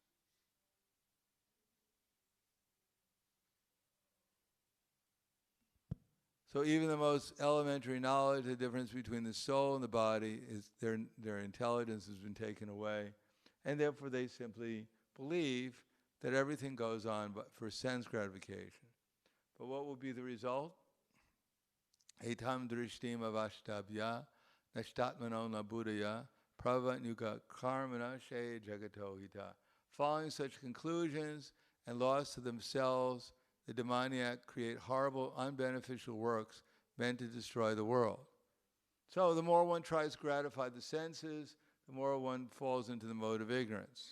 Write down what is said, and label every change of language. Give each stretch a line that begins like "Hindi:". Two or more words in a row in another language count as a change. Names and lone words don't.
English: So even the most elementary knowledge, the difference between the soul and the body, is their intelligence has been taken away. And therefore they simply believe that everything goes on but for sense gratification. But what will be the result?
Sanskrit: एतां दृष्टिम् अवष्टभ्य नष्टात्मानो अल्पबुद्धयः प्रभवन्ति उग्रकर्माणः क्षयाय जगतो अहिताः.
English: Following such conclusions and lost to themselves the demoniac create horrible, unbeneficial works meant to destroy the world. So the more one tries to gratify the senses, the more one falls into the mode of ignorance.